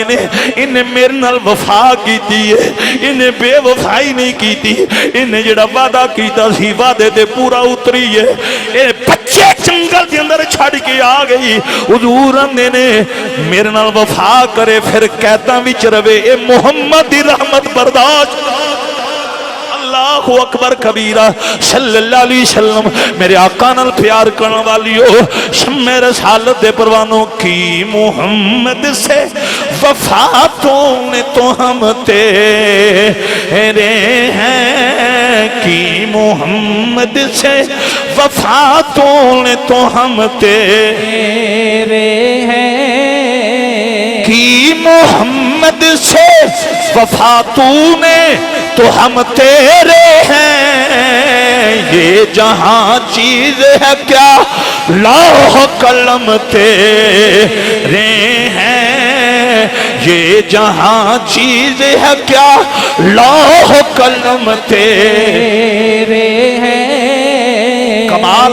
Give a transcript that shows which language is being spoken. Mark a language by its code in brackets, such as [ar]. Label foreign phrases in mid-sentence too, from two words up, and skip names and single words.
[pa] ਨੇ ਇਨ੍ਹੇ ਮੇਰੇ ਨਾਲ ਵਫ਼ਾ ਕੀਤੀ ਹੈ ਇਨ੍ਹੇ ਬੇਵਫ਼ਾਈ ਨਹੀਂ ਕੀਤੀ ਇਨ੍ਹੇ ਜਿਹੜਾ ਵਾਅਦਾ ਕੀਤਾ ਸੀ ਵਾਅਦੇ ਤੇ ਪੂਰਾ ਉਤਰੀ ਹੈ ਏ ਬੱਚੇ ਜੰਗਲ ਕੇ ਅੰਦਰ ਛੱਡ ਕੇ ਆ ਗਈ ਹੁਜ਼ੂਰ ਆਂਦੇ ਨੇ ਮੇਰੇ ਨਾਲ ਵਫ਼ਾ ਕਰੇ ਫਿਰ ਕੈਦਾਂ ਵਿੱਚ ਰਵੇ ਏ ਮੁਹੰਮਦ ਦੀ ਰਹਿਮਤ ਬਰਦਾਸ਼ਤ [ar] الله أكبر كبيرا صلى الله عليه وسلم [pa] ਮੇਰੇ ਆਕਾ ਨਾਲ ਪਿਆਰ ਕਰਨੇ ਵਾਲਿਓ ਸ਼ੱਮੇ ਰਿਸਾਲਤ ਦੇ ਪਰਵਾਨੋ [ur] کی محمد سے وفا تو نے تو ہم تیرے ہیں کی محمد سے وفا تو نے تو ہم تیرے ہیں کی محمد سے وفا تو نے تو ہم تیرے ہیں یہ جہاں چیز ہے کیا لوح قلم تیرے ہیں یہ جہاں چیز ہے کیا لوح قلم تیرے ہیں کمال